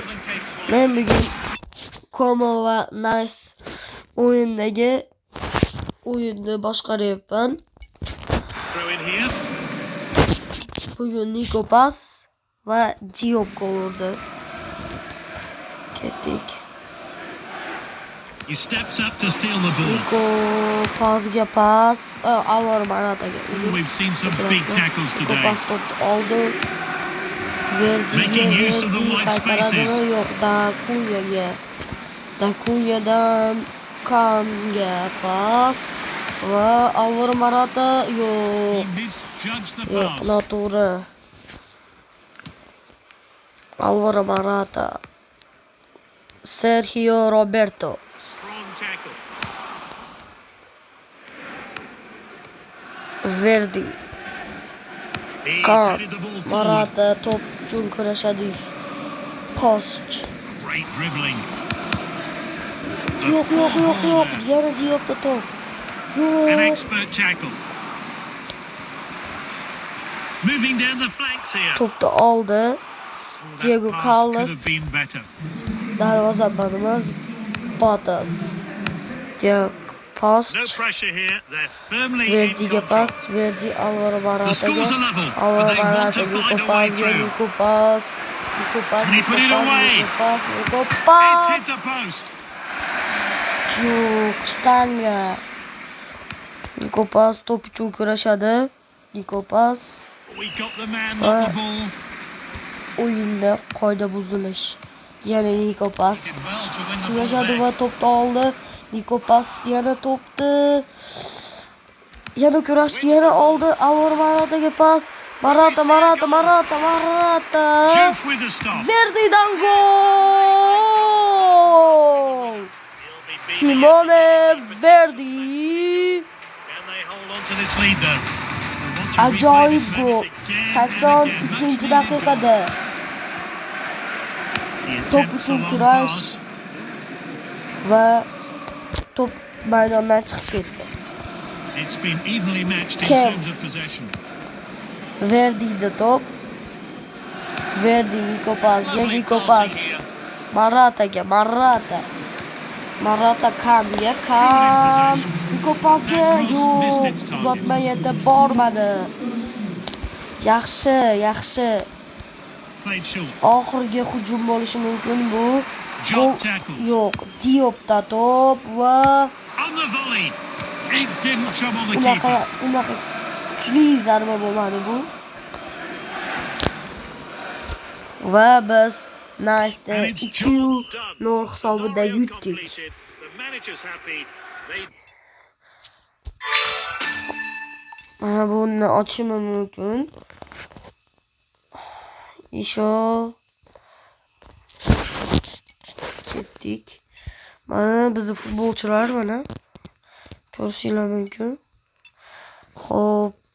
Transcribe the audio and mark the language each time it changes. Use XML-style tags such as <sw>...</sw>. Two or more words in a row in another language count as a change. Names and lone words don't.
<uz>Men bugun Como va Nice o'yindagi o'yinni boshqaryapman. Bugun Nico Pas va Diop gol urdi. Ketdik.</uz> <en>He steps up to steal the ball.</en> <uz>Nico Pasga pas, Alvaro Morataga.</uz> <en>We've seen some big tackles Nico today.</en> <uz>Pas to'pni oldi.</uz> <en>Making use of the wide spaces.</en> <uz>Yo'q, Dakunyadan Kamga pas va Alvaro Morata</uz> <en>He</en> <uz>yo'q.</uz> <en>misjudged the</en> <uz>Yo'q,</uz> <en>pass.</en> <uz>noto'g'ri. Alvaro Morata. Sergio Roberto.</uz> <en>Strong tackle. Verdi. He's Kan. headed the ball forward.</en> <uz>Morata top uchun kurashadi. Post.</uz> <en>Great dribbling.</en> <uz>Yo'q. Yana Diopda top.</uz> <en>An</en> <uz>Yo'q.</uz> <en>expert tackle. Moving down the flanks here.</en> <uz>To'pni oldi.</uz> <en>That Diego pass Carlos. could have been better.</en> <uz>Darvozabonimiz Botas. Diego Post.</uz> <en>No pressure here. They're firmly in</en> <uz>Verdi'ga</uz> <en>control.</en> <uz>pas, Verdi Alvaro</uz> <en>The</en> <uz>Morataga.</uz> <en>scores are level, but Alvaro they want Morata, to find Nico a way</en> <uz>Pasga,</uz> <en>through. Nico Pas. Can he put it away? Nico It's Pas. hit the post.</en> <uz>Yo'q, Stanga. Nico Pas to'p uchun kurashadi. Nico Pas</uz> <en>We got the man, not the ball.</en> <uz>o'yinda qoida buzilish. Ya'ni Nico Pas</uz> <en>Did well to win the ball</en> <uz>kurashadi va</uz> <en>back.</en> <uz>to'pni oldi. Nico Pas yana to'pni yana kurashdi, yana oldi. Alvaro Morataga pas. Morata.</uz> <en>Juve with the stop.</en> <uz>Verdi'dan gol! Simone Verdi.</uz> <en>Can they hold on to this lead though? We'll watch a replay</en> <uz>Ajoyib</uz> <en>this</en> <uz>gol.</uz> <en>moment again and again.</en> <uz>82-daqiqada.</uz> <en>The</en> <uz>Top</uz> <en>attempt's a</en> <uz>uchun</uz> <en>long</en> <uz>kurash</uz> <en>pass.</en> <uz>va to'p maydondan chiqib ketdi.</uz> <en>It's been evenly matched in Kev. terms of possession.</en> <uz>Verdi'da to'p. Verdi Nico Pasga,</uz> <en>Lovely Nico passing Pas here.</en> <uz>Morataga, Morata Kamga, Nico Pasga.</uz> <en>That cross</en> <uz>Yo'q,</uz> <en>missed its target.</en> <uz>uzatma yerda bormadi. Yaxshi.</uz> <en>Played short.</en> <uz>Oxirgi hujum bo'lishi mumkin bu.</uz> <en>Job tackles.</en> <uz>Yo'q, Diopda to'p va</uz> <en>On the volley. It didn't trouble the keeper.</en> <uz>unaqa kuchli zarba bo'lmadi bu. Va biz Nice'da</uz> <en>And it's 2-0 job done.</en> <uz>hisobida</uz> <en>Scenario</en> <uz>yutdik.</uz> <en>completed. The manager's happy. They</en> <uz>Buni ochishim mumkin. Isho ketdik. Mana bizni futbolchilar mana. Ko'rsinglar mumkin. Xo'p.</uz>